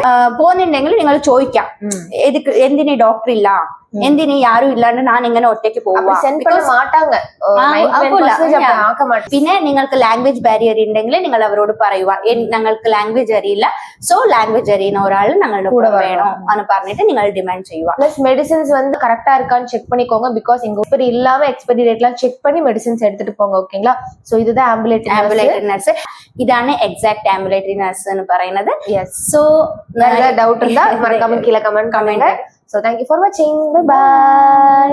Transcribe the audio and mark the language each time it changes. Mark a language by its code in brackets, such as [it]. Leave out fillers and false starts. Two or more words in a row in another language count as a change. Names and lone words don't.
[ml] പോകുന്നുണ്ടെങ്കിൽ നിങ്ങൾ ചോദിക്കാം, എന്തിനീ ഡോക്ടർ ഇല്ല, എന്തിനീ യാരും ഇല്ലാണ്ട് ഞാൻ എങ്ങനെ ഒറ്റയ്ക്ക് പോവാ. പിന്നെ നിങ്ങൾക്ക് [en] language barrier [ml] ഉണ്ടെങ്കിൽ നിങ്ങൾ അവരോട് പറയുക, ഞങ്ങൾക്ക് ലാംഗ്വേജ് അറിയില്ല, [en] so language [ml] അറിയുന്ന ഒരാൾ ഞങ്ങളുടെ കൂടെ വേണോ എന്ന് പറഞ്ഞിട്ട് നിങ്ങൾ ഡിമാൻഡ് ചെയ്യുക. [en] plus medicines [ta] கரெக்டா இருக்கான்னு செக் பண்ணிக்கோங்க. பிகாஸ் இங்க எக்ஸ்பைரி இல்லாம [en] expiry dateலாம் check [ta] பண்ணி மெடிசின்ஸ் எடுத்துட்டு போங்க. ஓகேங்களா? சோ இதுதான் ஆம்புலேட்டரி [ml] നഴ്സ്. ഇതാണ് എക്സാക്ട് ആംബുലേറ്ററി നഴ്സ് എന്ന് പറയുന്നത്. [en] so doubt [ta] இருந்தா மறக்காம கீழே കമന്റ്. [en] So thank you for watching. Bye bye.